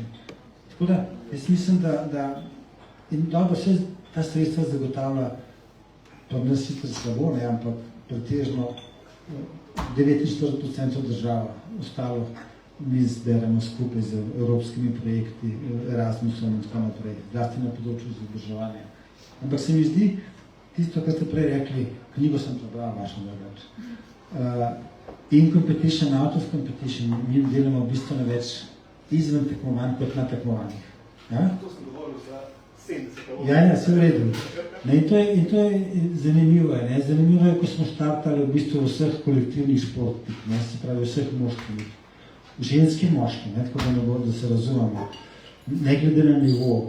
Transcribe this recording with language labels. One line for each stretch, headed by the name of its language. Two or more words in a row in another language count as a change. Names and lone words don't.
Slovenian: Tako da, jaz mislim, da in dobro, vse ta sredstva zagotavlja, pa nas sicer slabo, ampak pretežno 49% država, ostalo mi zberemo skupaj z evropskimi projekti, Erasmusom in tako naprej, zlasti na področju izobraževanja. Ampak se mi zdi, tisto, kar ste prej rekli, knjigo sem prebral vašo drugače.
English: In competition, out of competition,
Slovenian: mi delamo v bistvu več izven tekmovanj kot na tekmovanjih. To sem govoril za 70. Ja, vse v redu. In to je zanimivo. Zanimivo je, ko smo štartali v bistvu vseh kolektivnih športih, se pravi vseh moških. Ženski moški, tako da se razumemo, ne glede na nivo.